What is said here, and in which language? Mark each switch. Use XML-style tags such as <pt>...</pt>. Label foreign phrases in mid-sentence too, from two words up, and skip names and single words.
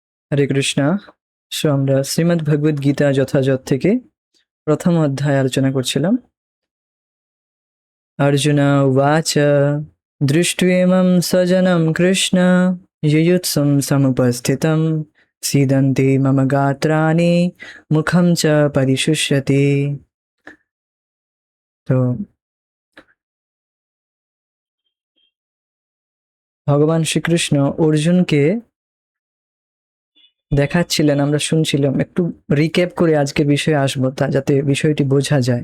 <bn>হরে কৃষ্ণা। আমরা শ্রীমদ্ ভগবদ গীতা যথাযথ থেকে প্রথম অধ্যায় আলোচনা করছিলাম।</bn> <sa>অর্জুন উবাচ দৃष्ट्वेमं सजनं কৃষ্ণ युयुत्सुं समुपस्थितं सीदन्ति मम गात्राणि मुखं च परिशुष्यति।</sa> <bn>তো ভগবান শ্রীকৃষ্ণ অর্জুনকে দেখাচ্ছিলেন, আমরা শুনছিলাম। একটু রিক্যাপ করে আজকে বিষয়ে আসবো, তা যাতে বিষয়টি বোঝা যায়।</bn>